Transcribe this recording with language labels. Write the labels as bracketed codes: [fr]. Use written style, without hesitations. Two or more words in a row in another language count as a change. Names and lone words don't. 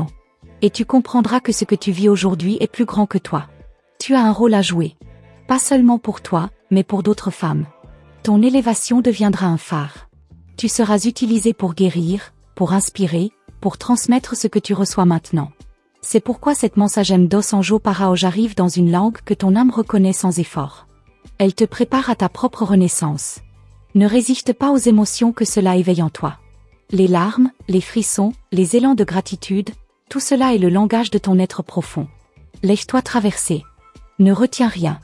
[fr] Et tu comprendras que ce que tu vis aujourd'hui est plus grand que toi. Tu as un rôle à jouer. Pas seulement pour toi, mais pour d'autres femmes. Ton élévation deviendra un phare. Tu seras utilisé pour guérir, pour inspirer, pour transmettre ce que tu reçois maintenant. C'est pourquoi cette [pt] mensagem dos Anjos para hoje [fr] arrive dans une langue que ton âme reconnaît sans effort. Elle te prépare à ta propre renaissance. Ne résiste pas aux émotions que cela éveille en toi. Les larmes, les frissons, les élans de gratitude, tout cela est le langage de ton être profond. Laisse-toi traverser. Ne retiens rien.